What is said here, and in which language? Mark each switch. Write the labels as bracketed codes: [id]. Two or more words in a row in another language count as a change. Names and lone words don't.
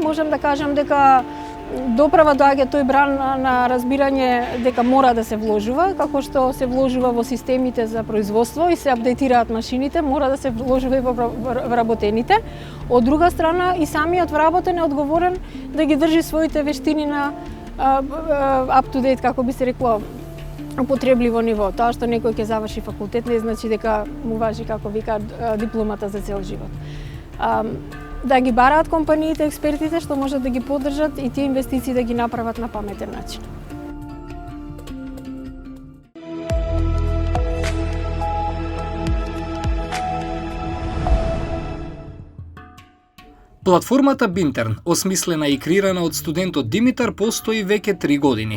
[mk] Можам да кажам дека доправа доаѓа тој бран на разбирање дека мора да се вложува, како што се вложува во системите за производство и се апдейтираат машините, мора да се вложува и во вработените. Од друга страна, и самиот вработен е одговорен да ги држи своите вештини на [en] up to date, [mk] како би се рекло, употребливо ниво. Тоа што некој ќе заврши факултет не значи дека му важи, како вика, дипломата за цел живот. Да ги бараат компаниите, експертите што можат да ги поддржат и тие инвестиции да ги направат на паметен начин. Платформата Бинтерн, осмислена и креирана од студентот Димитар, постои веќе 3 години.